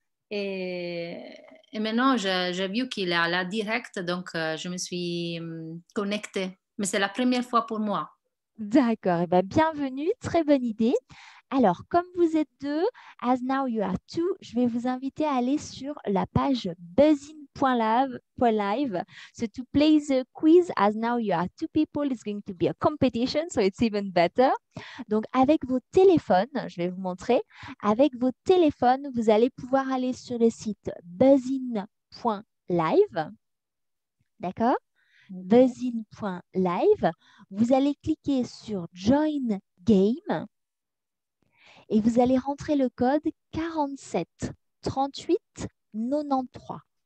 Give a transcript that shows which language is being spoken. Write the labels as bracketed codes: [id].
[fr] Et, et maintenant, j'ai vu qu'il est à la directe, donc je me suis connectée. Mais c'est la première fois pour moi. D'accord. Eh bien, bienvenue, très bonne idée. Alors, comme vous êtes deux, [en] as now you are two, [fr] je vais vous inviter à aller sur la page buzzin.live. [en] So to play the quiz, as now you are two people, it's going to be a competition, so it's even better. [fr] Donc, avec vos téléphones, je vais vous montrer, avec vos téléphones, vous allez pouvoir aller sur le site buzzin.live. D'accord? Ok. Buzzin.live. Vous allez cliquer sur Join Game et vous allez rentrer le code 47 38 93.